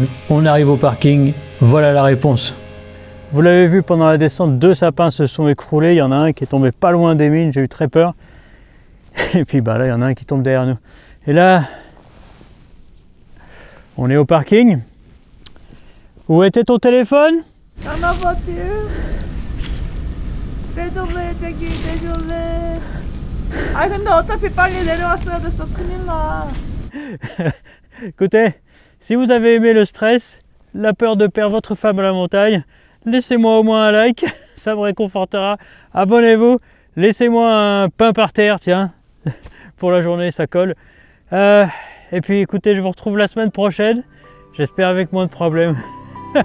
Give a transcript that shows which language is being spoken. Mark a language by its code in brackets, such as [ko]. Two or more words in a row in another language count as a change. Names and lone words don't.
[fr] On arrive au parking, voilà la réponse. Vous l'avez vu, pendant la descente, 2 sapins se sont écroulés, il y en a un qui est tombé pas loin des mines, j'ai eu très peur. Et puis bah là, il y en a un qui tombe derrière nous. Et là, on est au parking. Où était ton téléphone? Dans ma voiture. Désolé, Jackie, désolé. [ko] 아 근데 어차피 빨리 내려왔어야 됐어. 큰일 나. [fr] Écoutez, si vous avez aimé le stress, la peur de perdre votre femme à la montagne, laissez-moi au moins un like, ça me réconfortera. Abonnez-vous, laissez-moi un pain par terre, tiens, pour la journée, ça colle. Et puis écoutez, je vous retrouve la semaine prochaine, j'espère avec moins de problèmes.